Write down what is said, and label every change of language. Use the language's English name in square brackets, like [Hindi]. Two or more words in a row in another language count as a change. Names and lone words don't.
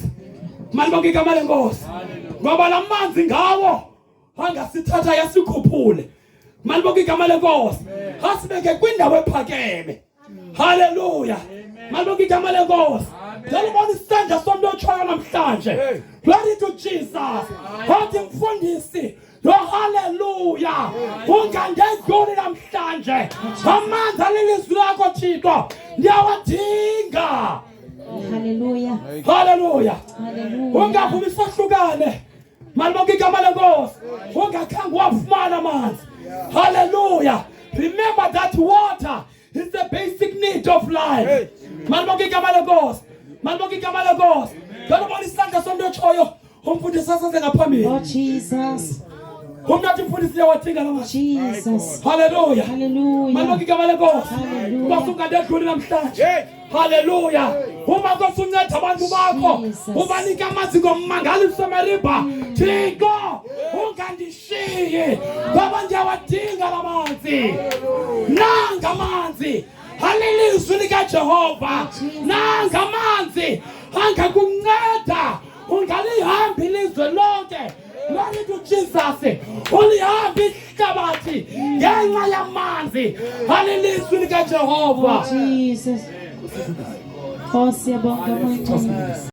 [Xhosa] Mali bonke igama lenkosi. Ngoba la manzi ngawo angasithatha yasikhuphule. Mali bonke igama lenkosi. Asibeke kwindawo ephakeme. Hallelujah. Mali bonke igama lenkosi. Njalibona isandla somntu otshoyo namhlanje. [English] Glory to Jesus. [Xhosa] Wathi mfundisi, yo hallelujah. Ungandedluli namhlanje. Amanzi alilizwi lakho Thixo ndiyawadinga. Hallelujah. Hallelujah. Hallelujah. Ungavumi sahlukane. Mali bonke igama lenkosi. Ungakhange wafumana amanzi. Hallelujah. [English] Remember that water is the basic need of life. [Xhosa] Mali bonke igama lenkosi. Mali bonke igama lenkosi. Njalibona isandla somntu otshoyo umfundisi asaze ngaphambili. Oh Jesus. Umnathi mfundisi yawadinga lamanzi. Jesus. Hallelujah. Hallelujah. Mali bonke igama lenkosi. Hallelujah. Ungandedluli namhlanje. Hallelujah. Uma Nkosi unceda abantu bakho Jesus. ubanika amanzi ngommangaliso Mariba. Thixo ungandishiyi ngoba ndiyawadinga la manzi. Nanga amanzi alilizwi likaJehova. Nanga amanzi angakunceda ungalihambi ilizwe lonke. [English] Glory to Jesus. [Xhosa] Ulihambi ihlabathi ngenxa yamanzi alilizwi likaJehova. Jesus. Oh, siyabonga manje.